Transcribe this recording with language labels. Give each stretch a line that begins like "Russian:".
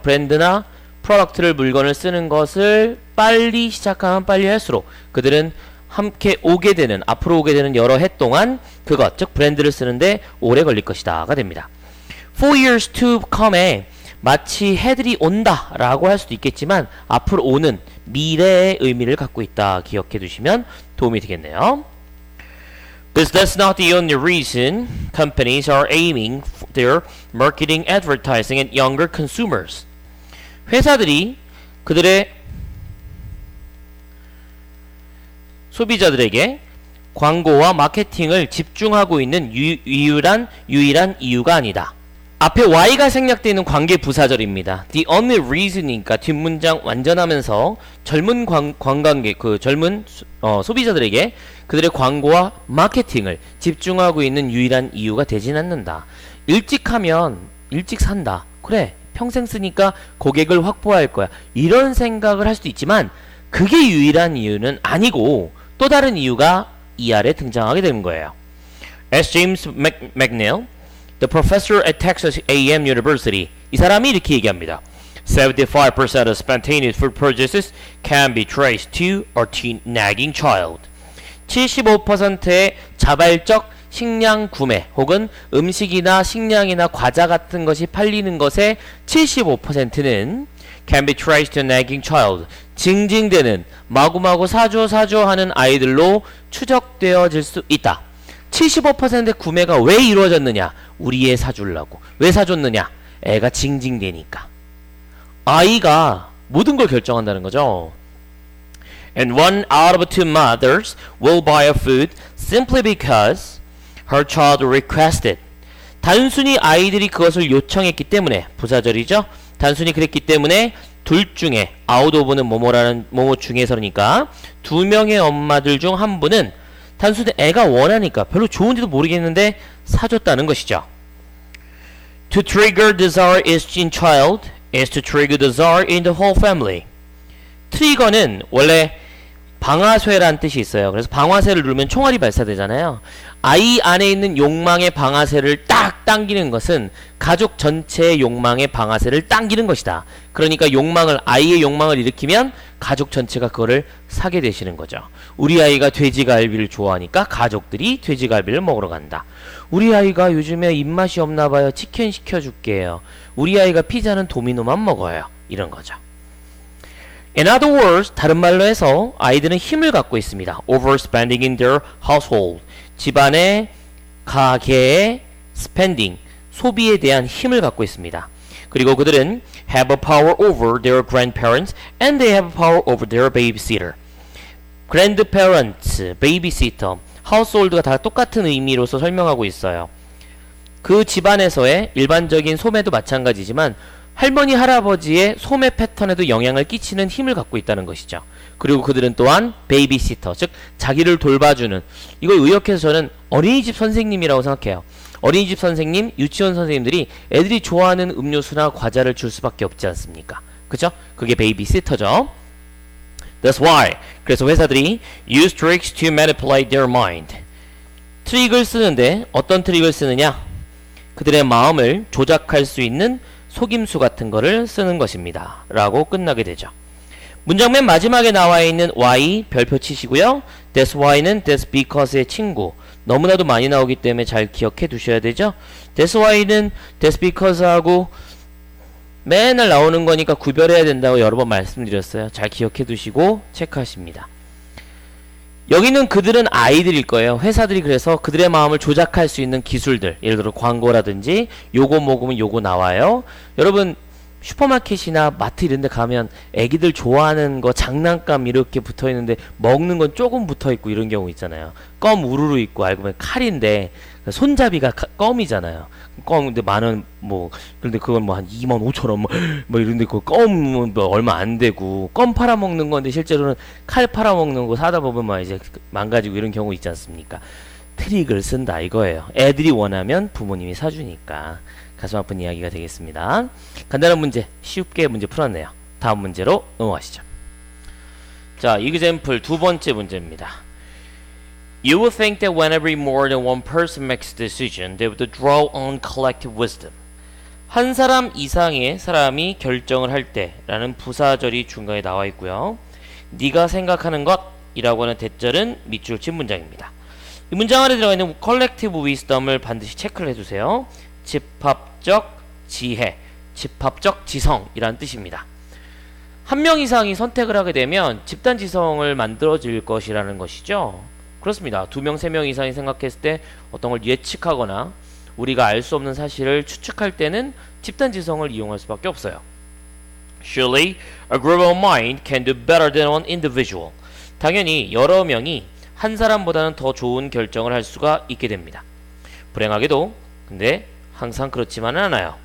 Korean: 브랜드나 프로덕트를 물건을 쓰는 것을 빨리 시작하면 빨리 할수록 그들은 함께 오게 되는 앞으로 오게 되는 여러 해 동안 그것 즉 브랜드를 쓰는데 오래 걸릴 것이다가 됩니다.
English: For years to come
Korean: 에 마치 해들이 온다 라고 할 수도 있겠지만 앞으로 오는 미래의 의미를 갖고 있다 기억해 두시면 도움이 되겠네요.
English: But that's not the only reason companies are aiming their marketing advertising at younger consumers.
Korean: 회사들이 그들의 소비자들에게 광고와 마케팅을 집중하고 있는 유일한 이유가 아니다. 앞에 y가 생략되어 있는 관계 부사절입니다.
English: The only reason
Korean: 이니까 뒷문장 완전하면서 젊은 관광객, 젊은 소비자들에게 그들의 광고와 마케팅을 집중하고 있는 유일한 이유가 되진 않는다. 일찍 하면 일찍 산다. 그래, 평생 쓰니까 고객을 확보할 거야. 이런 생각을 할 수도 있지만 그게 유일한 이유는 아니고 또 다른 이유가 이 아래 등장하게 되는 거예요.
English: As James McNeil, the professor at Texas A&M University,
Korean: 이 사람이 이렇게 얘기합니다.
English: 75% of spontaneous food purchases can be traced to a teen nagging child.
Korean: 75%의 자발적 식량 구매 혹은 음식이나 식량이나 과자 같은 것이 팔리는 것의 75%는
English: can be traced to a nagging child.
Korean: 징징대는 마구마구 사줘 하는 아이들로 추적되어질 수 있다. 75%의 구매가 왜 이루어졌느냐? 우리 애 사주려고. 왜 사줬느냐? 애가 징징대니까. 아이가 모든 걸 결정한다는 거죠.
English: And one out of two mothers will buy a food simply because her child requested.
Korean: 단순히 아이들이 그것을 요청했기 때문에 부사절이죠. 단순히 그랬기 때문에 둘 중에 out of는 뭐뭐라는 뭐뭐 중에서니까 두 명의 엄마들 중 한 분은 단순히 애가 원하니까 별로 좋은지도 모르겠는데 사줬다는 것이죠.
English: To trigger desire in child is to trigger desire in the whole family.
Korean: 트리거는 원래 방아쇠란 뜻이 있어요. 그래서 방아쇠를 누르면 총알이 발사되잖아요. 아이 안에 있는 욕망의 방아쇠를 딱 당기는 것은 가족 전체의 욕망의 방아쇠를 당기는 것이다. 그러니까 아이의 욕망을 일으키면 가족 전체가 그거를 사게 되시는 거죠. 우리 아이가 돼지갈비를 좋아하니까 가족들이 돼지갈비를 먹으러 간다. 우리 아이가 요즘에 입맛이 없나 봐요. 치킨 시켜줄게요. 우리 아이가 피자는 도미노만 먹어요. 이런 거죠.
English: In other words,
Korean: 다른 말로 해서 아이들은 힘을 갖고 있습니다.
English: Overspending in their household.
Korean: 집안의 가계의 spending, 소비에 대한 힘을 갖고 있습니다. 그리고 그들은
English: have a power over their grandparents and they have a power over their babysitter.
Korean: grandparents, babysitter, household가 다 똑같은 의미로서 설명하고 있어요. 그 집안에서의 일반적인 소매도 마찬가지지만 할머니, 할아버지의 소매 패턴에도 영향을 끼치는 힘을 갖고 있다는 것이죠. 그리고 그들은 또한 베이비시터, 즉 자기를 돌봐주는, 이걸 의역해서 저는 어린이집 선생님이라고 생각해요. 어린이집 선생님, 유치원 선생님들이 애들이 좋아하는 음료수나 과자를 줄 수밖에 없지 않습니까? 그죠? 그게 베이비시터죠.
English: That's why.
Korean: 그래서 회사들이
English: use tricks to manipulate their mind.
Korean: 트릭을 쓰는데 어떤 트릭을 쓰느냐? 그들의 마음을 조작할 수 있는 속임수 같은 거를 쓰는 것입니다. 라고 끝나게 되죠. 문장 맨 마지막에 나와 있는 why 별표 치시고요.
English: That's why는 that's because의 친구.
Korean: 너무나도 많이 나오기 때문에 잘 기억해 두셔야 되죠.
English: That's why
Korean: 는
English: that's because
Korean: 하고 맨날 나오는 거니까 구별해야 된다고 여러 번 말씀드렸어요. 잘 기억해 두시고 체크하십니다. 여기는 그들은 아이들일 거예요. 회사들이 그래서 그들의 마음을 조작할 수 있는 기술들, 예를 들어 광고라든지 요거 먹으면 요거 나와요. 여러분 슈퍼마켓이나 마트 이런 데 가면 애기들 좋아하는 거 장난감 이렇게 붙어있는데 먹는 건 조금 붙어있고 이런 경우 있잖아요. 껌 우르르 있고 알고 보면 칼인데 손잡이가 껌이잖아요. 껌 근데 만원 뭐 그런데 그건 뭐 한 25,000원 뭐 이런데 그 껌은 뭐 얼마 안 되고 껌 팔아먹는 건데 실제로는 칼 팔아먹는 거 사다 보면 막 이제 망가지고 이런 경우 있지 않습니까? 트릭을 쓴다 이거예요. 애들이 원하면 부모님이 사주니까. 가슴 아픈 이야기가 되겠습니다. 간단한 문제, 쉽게 문제 풀었네요. 다음 문제로 넘어가시죠. 자, example 두 번째 문제입니다.
English: You would think that whenever more than one person makes a decision, they would draw on collective wisdom.
Korean: 한 사람 이상의 사람이 결정을 할 때라는 부사절이 중간에 나와 있고요. 네가 생각하는 것이라고 하는 대절은 밑줄 친 문장입니다. 이 문장 안에 들어가 있는 collective wisdom을 반드시 체크를 해주세요. 집합적 지혜, 집합적 지성이란 뜻입니다. 한 명 이상이 선택을 하게 되면 집단 지성을 만들어질 것이라는 것이죠. 그렇습니다. 2명, 3명 이상이 생각했을 때 어떤 걸 예측하거나 우리가 알 수 없는 사실을 추측할 때는 집단 지성을 이용할 수밖에 없어요.
English: Surely, a group of mind can do better than one individual.
Korean: 당연히 여러 명이 한 사람보다는 더 좋은 결정을 할 수가 있게 됩니다. 불행하게도 근데 항상 그렇지만은 않아요.